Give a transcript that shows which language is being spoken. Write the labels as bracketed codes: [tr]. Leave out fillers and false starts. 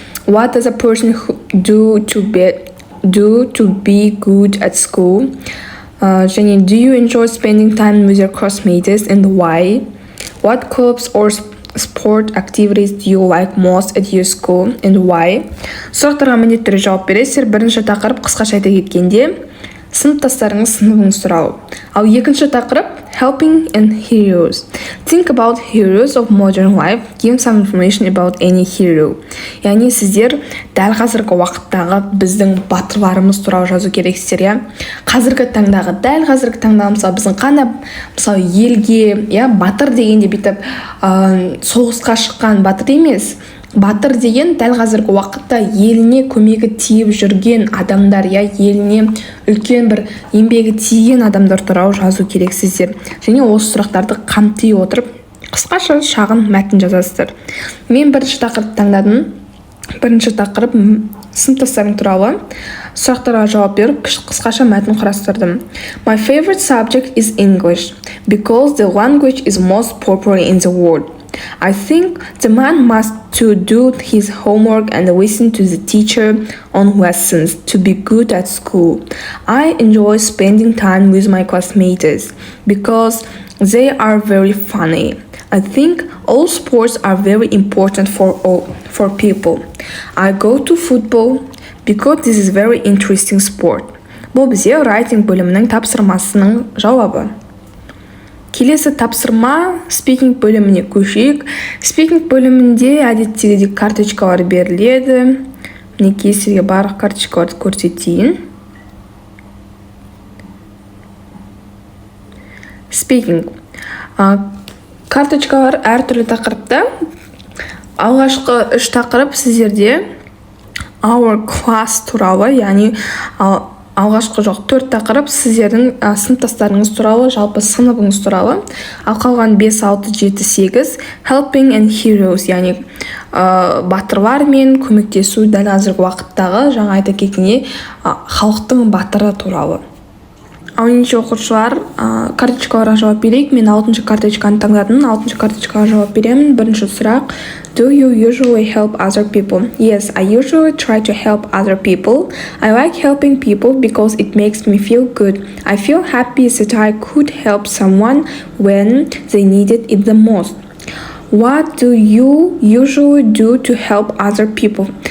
[en] What does a person do to be good at school? [kk] Және [en] do you enjoy spending time with your classmates and why? What clubs or sport activities do you like most at your school and why? [kk] Сұрақтарға міндетті түрде жауап бересіздер. Бірінші тақырып қысқаша айта кеткенде сыныптастарыңыз сыныбыңыз туралы. Ал екінші тақырып [en] helping and heroes. Think about heroes of modern life. Give some information about any hero. [kk] Яғни сіздер дәл қазіргі уақыттағы біздің батырларымыз туралы жазу керексіздер, иә. Қазіргі таңдағы, дәл қазіргі таңдағы мысалы біздің қандай мысалы елге, иә, батыр дегенде бүйтіп соғысқа шыққан батыр емес. Батыр деген дәл қазіргі уақытта еліне көмегі тиіп жүрген адамдар, я еліне үлкен бір еңбегі тиген адамдар туралы жазу керексіздер. Және осы сұрақтарды қамти отырып қысқаша шағын мәтін жазасыздар. Мен бірінші тақырып таңдадым. Бірінші тақырып сыныптастарым туралы. Сұрақтарға жауап беріп қысқаша мәтін құрастырдым. [en] My favorite subject is English because the language is most popular in the world. I think the man must to do his homework and listen to the teacher on lessons to be good at school. I enjoy spending time with my classmates because they are very funny. I think all sports are very important for people. I go to football because this is very interesting sport. [kk] Бұл бізде writing бөлімінің тапсырмасының жауабы. Келесі тапсырма спикинг бөліміне көшейік. Спикинг бөлімінде әдеттегідей карточкалар беріледі. Мінекей сізге барлық карточкаларды көрсетейін. Спикинг. Карточкалар әртүрлі тақырыпта. Алғашқы 3 тақырып сіздерде [en] our class [kk] туралы, яғни алғашқы 4 тақырып сіздердің сыныптастарыңыз туралы, жалпы сыныбыңыз туралы. Ал қалған 5, 6, 7, 8 [en] helping and heroes, [kk] яғни батырлар мен көмектесу дәл қазіргі уақыттағы жаңа айта кеткендей халықтың батыры туралы. Ал ендеше оқушылар, карточкаларға жауап берейік. Мен 6-шы карточканы таңдадым. 6-шы карточкаға жауап беремін. Бірінші сұрақ: [en] Do you usually help other people? Yes, I usually try to help other people. I like helping people because it makes me feel good. I feel happy that I could help someone when they needed it the most. What do you usually do to help other people?